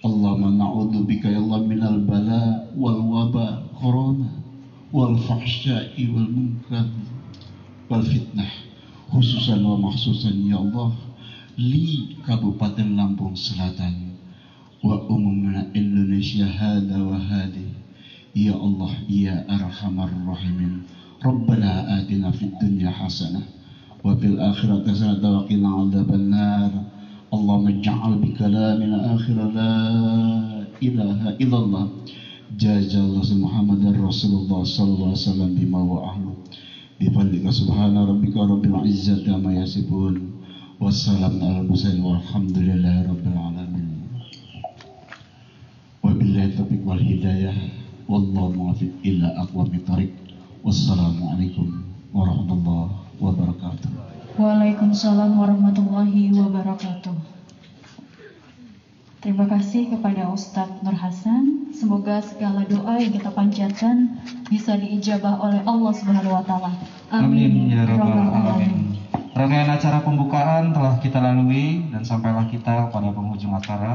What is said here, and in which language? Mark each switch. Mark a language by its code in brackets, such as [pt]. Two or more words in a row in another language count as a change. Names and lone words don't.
[ar] اللهم نعوذ بك يا الله من البلاء والوباء corona والفحشاء والمنكر والفتنة خصوصا ومخصوصا يا الله لـ Kabupaten Lampung Selatan وعموما Indonesia هذا وهذي يا الله يا أرحم الراحمين ربنا آتنا في الدنيا حسنة وفي الآخرة حسنة وقنا عذاب النار اللهم اجعل بكلامنا آخر لا إله إلا الله جزاك الله محمد رسول الله صلى الله عليه وسلم بما وأهل بفضلك سبحان ربك رب العزة عما يصفون والسلام على المرسلين والحمد لله رب العالمين وبالله التوفيق والهداية والله الموفق إلى أقوم الطريق والسلام عليكم ورحمة الله وبركاته. وعليكم السلام ورحمة الله وبركاته. [id] Terima kasih kepada Ustadz Nur Hasan. Semoga segala doa yang kita panjatkan bisa diijabah oleh Allah [ar] سبحانه وتعالى. آمين يا رب العالمين. [id] Rangkaian acara pembukaan telah kita lalui dan sampailah kita pada penghujung acara.